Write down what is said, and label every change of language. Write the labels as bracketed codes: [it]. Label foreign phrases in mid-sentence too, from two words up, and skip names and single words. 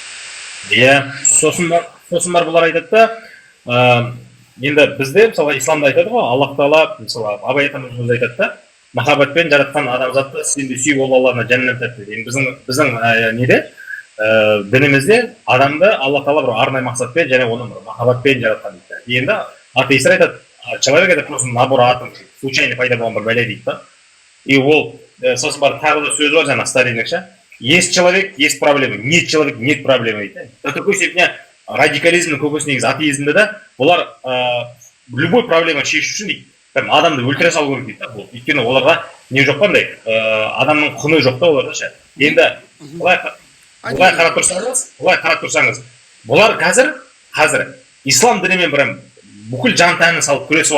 [kk] иә сосын бар бұлар айтады да енді бізде мысалға исламда айтады ғой аллах тағала мысалы абай атамыз өзі айтады да махаббатпен жаратқан адамзатты сен де сүй ол алланы жәннат тәтті дейді біздің неде дінімізде адамды алла тағала бір арнайы мақсатпен және оны бір махаббатпен жаратқан дейді енді атеисттер айтады [ru] человек это просто набор атом случайно [kk] пайда болған бір бәле дейді да и ол сосын бар тағы да сөз бар жаңағы сталиндік ше [ru] есть человек есть проблема нет человек нет проблемы [kk] дейді [ru] до такой степени [kk] радикализмнің көбісі негізі атеизмде да бұлар [ru] любой проблема [kk] шешу үшін дейді адамды өлтіре салу керек дейді да бұл өйткені оларға не жоқ қандай адамның құны жоқ та оларда ше енді былай қарап тұрсаңыз бұлар қазір ислам дінімен бір бүкіл жан тәнін салып күресіп